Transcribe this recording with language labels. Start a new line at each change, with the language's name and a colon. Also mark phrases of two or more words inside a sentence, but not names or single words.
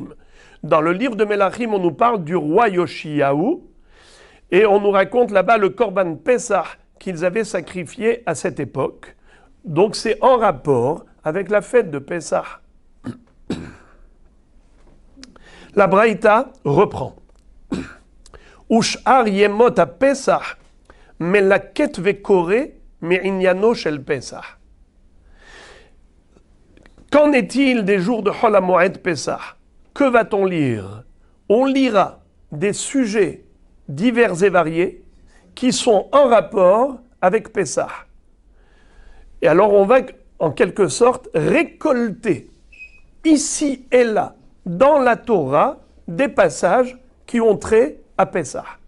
French: Dans le livre de Melachim, on nous parle du roi Yoshiyahu et on nous raconte là-bas le
Hebrew: קרבן פסח
French: qu'ils avaient sacrifié à cette époque. Donc c'est en rapport avec la fête de Pesach. La Braïta reprend.
Hebrew: ושאר ימות הפסח מלקט וקורא מעניינו של פסח.
French: Qu'en est-il des jours de
Hebrew: חול המועד פסח?
French: Que va-t-on lire? On lira des sujets divers et variés qui sont en rapport avec Pesach. Et alors on va en quelque sorte récolter ici et là dans la Torah des passages qui ont trait à Pesach.